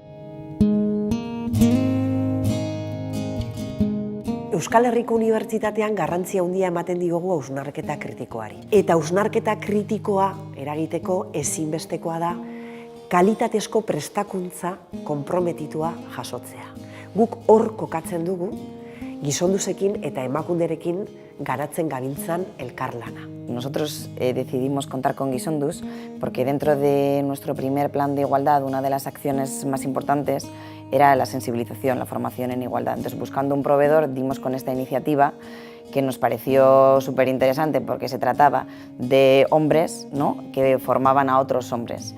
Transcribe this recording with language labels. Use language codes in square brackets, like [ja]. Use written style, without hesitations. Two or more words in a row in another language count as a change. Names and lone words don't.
[eu] Euskal Herriko Unibertsitatean garrantzia handia ematen diogu hausnarketa kritikoari. Eta hausnarketa kritikoa eragiteko ezinbestekoa da kalitatezko prestakuntza konprometitua jasotzea. Guk hor kokatzen dugu, gizonduzekin eta emakunderekin garatzen gabiltzan elkarlana. [es] Nosotros decidimos contar con Gizondus porque dentro de nuestro primer plan de igualdad una de las acciones más importantes era la sensibilización, la formación en igualdad. Entonces, buscando un proveedor, dimos con esta iniciativa que nos pareció súper interesante porque se trataba de hombres, ¿no?, que formaban a otros hombres.